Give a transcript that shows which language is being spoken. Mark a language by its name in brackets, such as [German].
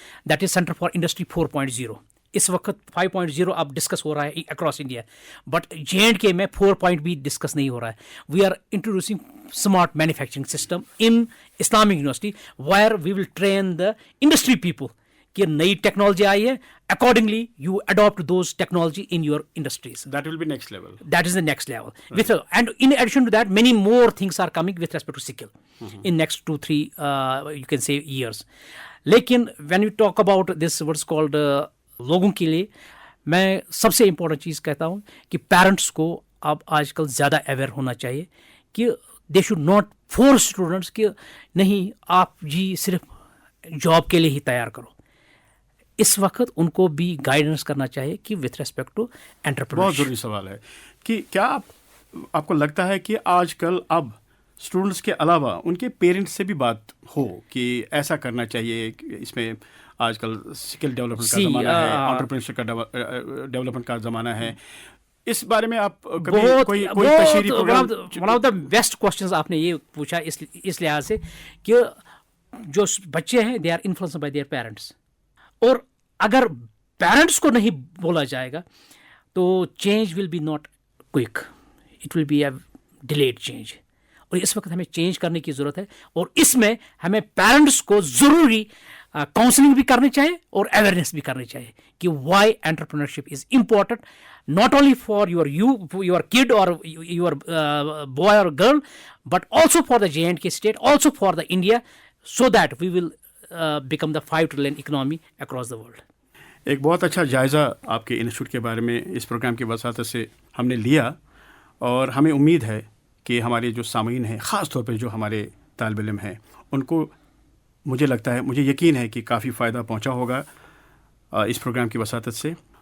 [English] That is centre for industry 4.0. [Hindi] इस वक्त 5.0 अब डिस्कस हो रहा है [English] across India, [Hindi] बट J&K में 4 भी डिस्कस नहीं हो रहा है. [English] we are introducing smart manufacturing system in Islamic university where we will train the industry people [Hindi] कि नई टेक्नोलॉजी आई है, [English] accordingly you adopt those technology in your industries. That will be next level. That is the next level. Right. And in addition to that, many more things are coming with respect to skill in next 2-3 you can say years. [Hindi] लेकिन [English] when you talk about this what's called [Hindi] लोगों के लिए मैं सबसे important चीज़ कहता हूँ कि parents को अब आजकल ज़्यादा अवेयर होना चाहिए कि [English] they should not force students [Hindi] कि नहीं आप जी सिर्फ जॉब के लिए ही तैयार करो. इस वक्त उनको भी गाइडेंस करना चाहिए कि [English] With respect to entrepreneurship. [Hindi] बहुत ज़रूरी सवाल है कि क्या आपको लगता है कि आजकल अब स्टूडेंट्स के अलावा उनके पेरेंट्स से भी बात हो कि ऐसा करना चाहिए, इसमें आजकल स्किल डेवलपमेंट का ज़माना है, एंटरप्रेन्योरशिप का डेवलपमेंट का ज़माना है, इस बारे में आप कभी कोई तशरीही programme? [English] one of the best questions [Hindi] आपने ये पूछा इस लिहाज से कि जो बच्चे हैं [English] they are influenced by their parents, [Hindi] और अगर पेरेंट्स को नहीं बोला जाएगा तो [English] Change will be not quick, it will be a delayed change. [Hindi] और इस वक्त हमें चेंज करने की ज़रूरत है, और इसमें हमें पेरेंट्स को ज़रूरी काउंसलिंग भी करनी चाहिए और अवेयरनेस भी करनी चाहिए कि [English] Why entrepreneurship is important not only for your kid or your boy or girl, but also for the J&K state, also for the India, so that we will become the 5 trillion economy across the world. [Hindi] एक बहुत अच्छा जायज़ा आपके institute के बारे में इस programme की वसात से हमने लिया, और हमें उम्मीद है कि हमारे जो सामीन हैं, ख़ास तौर पर जो हमारे तालिब इल्म हैं, उनको मुझे लगता है, मुझे यकीन है कि काफ़ी फ़ायदा पहुंचा होगा इस प्रोग्राम की वसात से.